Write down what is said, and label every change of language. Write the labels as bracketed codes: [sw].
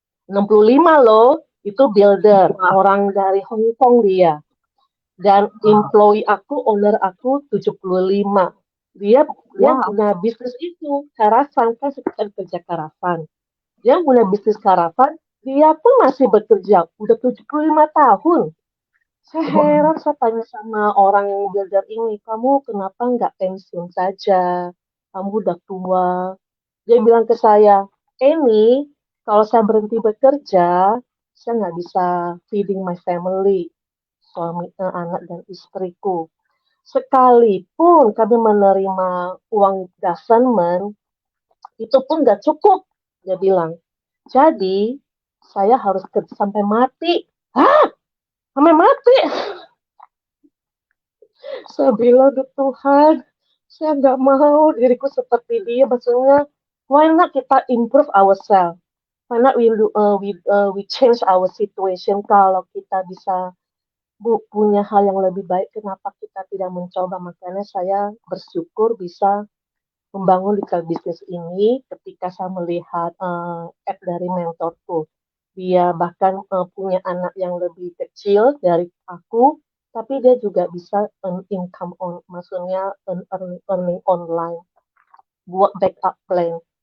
[id] 65 loh, itu builder, orang dari Hong Kong dia. Dan employee aku, owner aku 75. Dia punya bisnis itu, karavan, kan kita kerja karavan. Dia punya bisnis karavan, dia pun masih bekerja, udah 75 tahun. Saya heran, saya tanya sama orang builder ini, kamu kenapa nggak pensiun saja? Kamu udah tua. Dia bilang ke saya, ini kalau saya berhenti bekerja, saya nggak bisa [en] feeding my family, [id] suami, anak dan istriku. Sekalipun kami menerima uang government, itu pun nggak cukup, dia bilang. Jadi, saya harus kerja sampai mati. Hah? Sampai mati? Saya bilang, Tuhan, saya nggak mau diriku seperti dia. Maksudnya, [en] why not [id] kita [en] improve ourselves? Why not we change our situation? [id] Kalau kita bisa punya hal yang lebih baik, kenapa kita tidak mencoba? Makanya saya bersyukur bisa membangun digital bisnis ini ketika saya melihat app dari mentorku. Dia bahkan punya anak yang lebih kecil dari aku, tapi dia juga bisa [en] earn income [id] maksudnya earning online buat backup plan.